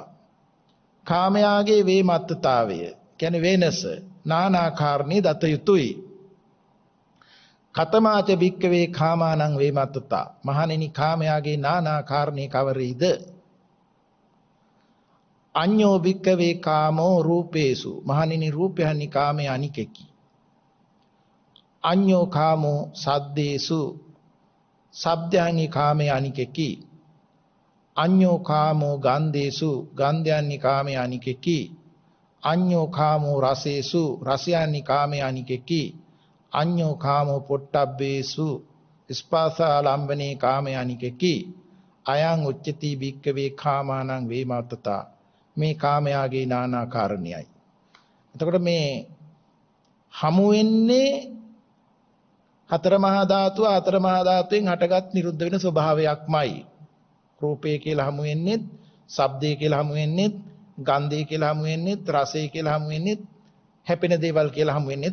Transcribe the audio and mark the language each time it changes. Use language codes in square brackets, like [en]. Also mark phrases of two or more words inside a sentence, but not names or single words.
[si] කාමයාගේ වේමත්තතාවය කියන්නේ වෙනස නානාකාරණේ දත යුතුයි. [pi] කතමාච භික්කවේ කාමානං වේමත්තතා. [si] මහණෙනි කාමයාගේ නානාකාරණේ කවරේද? [pi] අඤ්ඤෝ භික්කවේ කාමෝ රූපේසු. [si] මහණෙනි රූපයන්හි කාමයේ අනිකකි. [pi] අඤ්ඤෝ කාමෝ සද්දේසු. [si] ශබ්දයන්හි කාමයේ අනිකකි. [pi] අඤ්ඤෝ කාමෝ ගන්ධේසු. [si] ගන්ධයන්හි කාමයේ අනිකකි. [pi] අඤ්ඤෝ කාමෝ රසේසු. [si] රසයන්හි කාමයේ අනිකකි. [pi] අඤ්ඤෝ කාමෝ පොට්ටබ්බේසු. [si] ස්පාසාලම්බනේ කාමයේ අනිකකි. [pi] අයං උච්චති භික්කවේ කාමානං වේමත්තතා. [si] මේ කාමයාගේ නානාකාරණයයි. එතකොට මේ හමු වෙන්නේ හතර මහා ධාතුව, හතර මහා ධාතුවෙන් හටගත් නිරුද්ධ වෙන ස්වභාවයක්මයි. රූපය කියලා හමු වෙන්නේ, ශබ්දය කියලා හමු වෙන්නේ, ගන්ධය කියලා හමු වෙන්නේ, රසය කියලා හමු වෙන්නේ, හැපෙන දේවල් කියලා හමු වෙන්නේ.